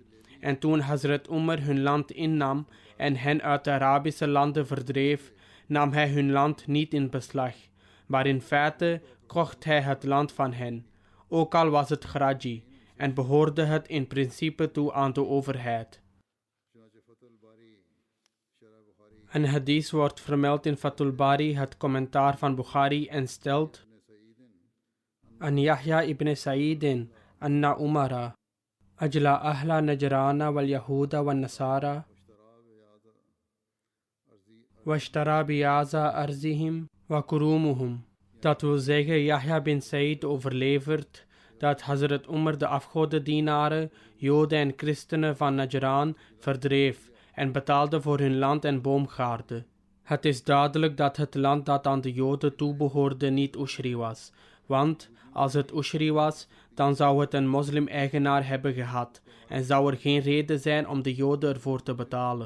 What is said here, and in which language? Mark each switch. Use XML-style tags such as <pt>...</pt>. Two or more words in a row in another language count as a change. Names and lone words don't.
<nl>En toen Hazrat Umar hun land innam en hen uit de Arabische landen verdreef, nam hij hun land niet in beslag, maar in feite kocht hij het land van hen, ook al was het Karachi, en behoorde het in principe toe aan de overheid. Een hadith wordt vermeld in Fathul Bari, het commentaar van Bukhari, en stelt:</nl> <ar>عن يحيى بن سعيد أن عمر أجلى أهل نجران واليهود والنصارى واشترى بياض أرضهم وكرومهم.</ar> <nl>Dat wil zeggen, Yahya bin Sa'id overlevert dat Hazrat Umar de afgodendienaren, Joden en christenen van Najran verdreef en betaalde voor hun land en boomgaarden. Het is duidelijk dat het land dat aan de Joden toebehoorde niet Ushri was, want als het Ushri was, dan zou het een moslim-eigenaar hebben gehad en zou er geen reden zijn om de Joden ervoor te betalen.</nl>